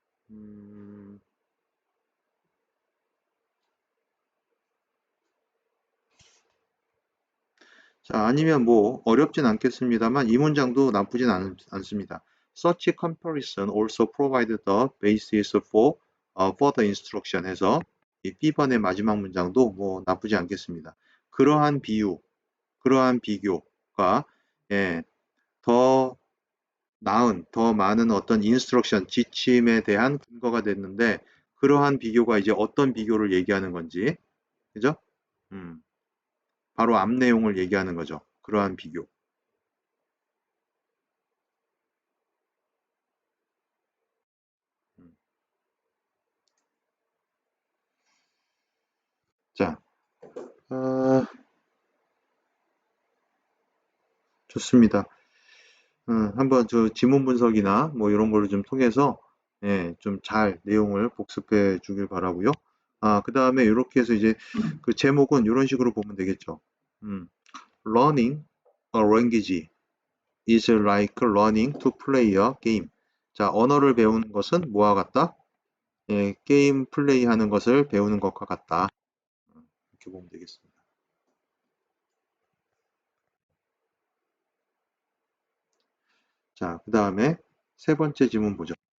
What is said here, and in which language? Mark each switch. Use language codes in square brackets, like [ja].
[ko] 음, 자, 아니면 뭐 어렵진 않겠습니다만 이 문장도 나쁘진 않습니다. [en] Such comparison also provide the basis for further instruction [ko] 해서 이 B번의 마지막 문장도 뭐 나쁘지 않겠습니다. 그러한 비유, 그러한 비교가 예, 더 나은, 더 많은 어떤 인스트럭션, 지침에 대한 근거가 됐는데 그러한 비교가 이제 어떤 비교를 얘기하는 건지, 그죠? 음, 바로 앞 내용을 얘기하는 거죠. 그러한 비교. 음. 자, 어, 좋습니다. 한번 저 지문 분석이나 뭐 이런 거를 좀 통해서 예, 좀 잘 내용을 복습해 주길 바라고요. 아, 그 다음에 이렇게 해서 이제 그 제목은 이런 식으로 보면 되겠죠. [en] 음, Learning a language is like learning to play a game. [ko] 자, 언어를 배우는 것은 뭐와 같다? 예, 게임 플레이하는 것을 배우는 것과 같다. 이렇게 보면 되겠습니다. 자, 그 다음에 세 번째 지문 보죠.